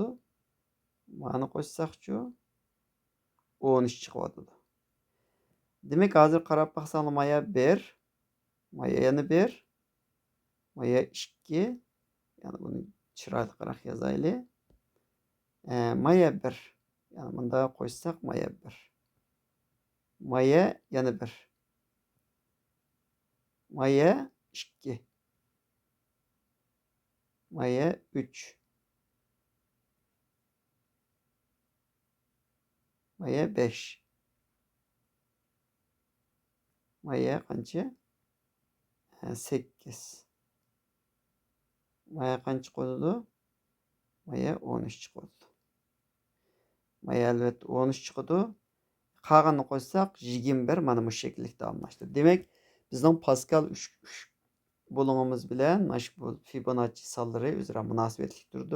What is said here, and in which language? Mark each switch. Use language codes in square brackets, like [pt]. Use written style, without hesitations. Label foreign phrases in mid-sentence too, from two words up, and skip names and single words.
[uz] Ma'ni qo'shsakchu 13 chiqdi. Demek hozir qarab baqsam maya 1, maya yana 1, maya 2, yani buni chiroyliroq yozayli. Maya 1. Yani bunda qo'shsak maya 1. Maya yana 1. Maya 2. Maya 3. Maya 5. Maya qancha? 8. Maya qancha qoldi? Maya 13 qoldi. Maya albatta 13 chiqdi. Qolganini qo'shsak 21 mana bu şekillik davomlashdi. Demek bizning Pascal 3 bo'lumimiz bilan mana shu Fibonacci sonlari o'zaro munosabatli turdi.